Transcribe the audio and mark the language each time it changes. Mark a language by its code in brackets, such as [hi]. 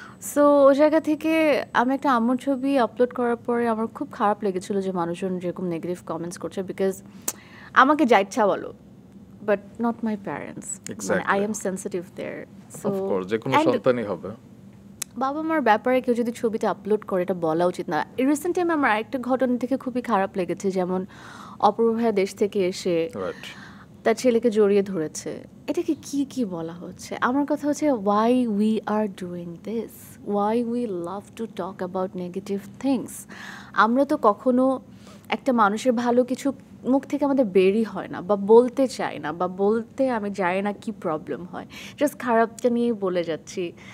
[bn] So ওই জায়গা থেকে আমি একটা আম্মুর ছবি আপলোড করার পরে আমার খুব খারাপ লেগেছিলো যে মানুষজন যেরকম নেগেটিভ কমেন্টস করছে, বিকজ আমাকে যা ইচ্ছা বলো, [en] but not my parents. Exactly. I am sensitive there. So, [bn] of course, যে কোনো [en] and [bn] সন্তানই হবে। বাবা মার ব্যাপারে কেউ যদি ছবিটা আপলোড করে এটা বলা উচিত না। রিসেন্ট টাইমে আমার আরেকটা ঘটনা থেকে খুবই খারাপ লেগেছে, যেমন অপূর্বা দেশ থেকে এসে রাইট, তার ছেলেকে জড়িয়ে ধরেছে। এটাকে কি কি বলা হচ্ছে? আমার কথা হচ্ছে [en] why we are doing this, why we love to talk about negative things. [bn] আমরা তো কখনো একটা মানুষের ভালো কিছু মুখ থেকে আমাদের বেরই হয় না, বা বলতে চাই না, বা বলতে আমি জানি না কি প্রবলেম হয়, জাস্ট খারাপটা নিয়েই বলে যাচ্ছি।